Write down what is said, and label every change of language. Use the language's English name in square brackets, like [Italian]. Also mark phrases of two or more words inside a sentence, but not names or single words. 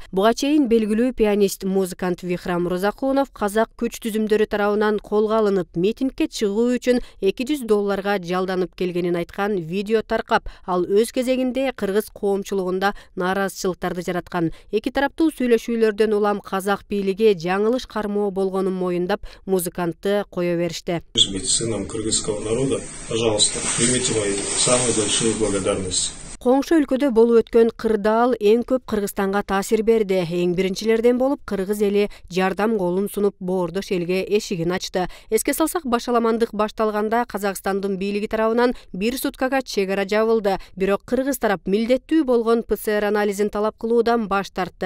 [Kyrgyz] Буга чейин белгилүү пианист, музыкант Вихрам Розакунов казак күч түзүмдөрү тарабынан колго алынып, митингге чыгуу үчүн $200 жалданып келгенин айткан видео таркап, ал өз кезегинде кыргыз коомчулугунда нааразычылыктарды жараткан. Эки тараптуу сүйлөшүүлөрдөн улам казак бийлиги жаңылыш кармоо болгонун моюндап, музыкантты кое беришти. [Russian] Быть сыном кыргызского народа, пожалуйста, примите мои самые большие благодарности. [Kyrgyz] Коңшу өлкөдө болуп өткөн кырдаал эң көп Кыргызстанга таасир берди. Эң биринчилерден болуп кыргыз эли жардам колун сунуп боордош элге эшигин ачты. Эске салсак, башаламандык башталганда Казакстандын бийлиги тарабынан 1 суткага чек ара жабылды. Бирок кыргыз тарап милдеттүү болгон ПЦР анализин талап кылуудан баш тартты.